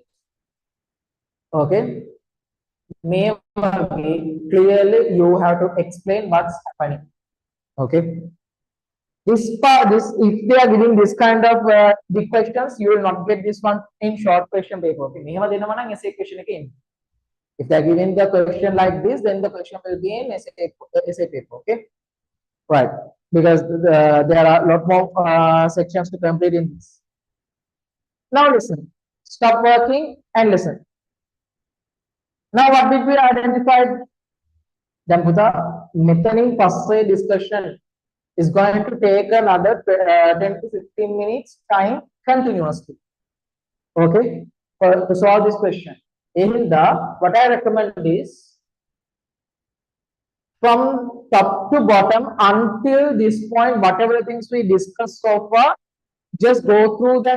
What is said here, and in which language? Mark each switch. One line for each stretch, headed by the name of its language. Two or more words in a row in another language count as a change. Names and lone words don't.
English: Okay, maybe clearly you have to explain what's happening. Okay, this part, this if they are giving this kind of big questions, you will not get this one in short question paper.
Sinhala: Okay, මෙහෙම දෙනවා නම්
English: essay question
Sinhala: එකේ එන්නේ.
English: If they are giving the question like this, then the question will be in essay paper. Okay, right? Because there are a lot more sections to complete in this. Now listen. Stop working and listen. Now what did we identify? Then
Sinhala: පුතා මෙතනින් පස්සේ
English: discussion is going to take another 10 to 15 minutes time continuously. Okay, to solve this question. In the what I recommend is from top to bottom until this point, whatever things we discussed so far, just go through that.